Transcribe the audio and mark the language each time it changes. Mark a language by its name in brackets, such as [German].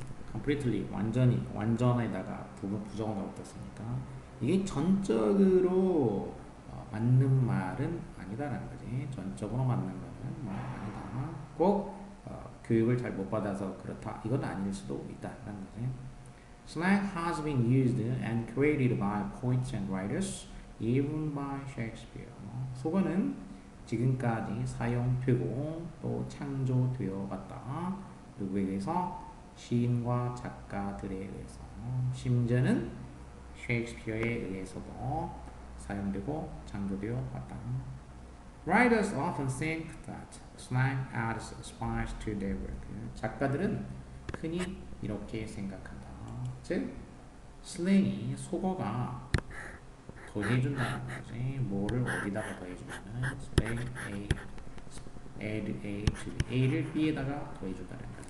[Korean] completely 완전에다가 부정어가 붙었으니까 이게 전적으로 맞는 말은 아니다라는 거지. 전적으로 맞는 거는 뭐 아니다. 꼭 교육을 잘 못 받아서 그렇다. 이건 아닐 수도 있다라는 거지. [English] Slang has been used and created by poets and writers, even by Shakespeare. [Korean] 속어는 지금까지 사용되고 또 창조되어 왔다. 누구에 의해서? 시인과 작가들에 의해서. 심지어는 셰익스피어에 의해서도 사용되고 창조되어 왔다. [English] Writers often think that slang adds spice to their work. [Korean] 작가들은 흔히 이렇게 생각한다. 즉, 슬랭이 속어가 더해준다는 거지. 뭐를 어디다가 더해주냐면 슬랭 add A to A를 B에다가 더해준다는 거지.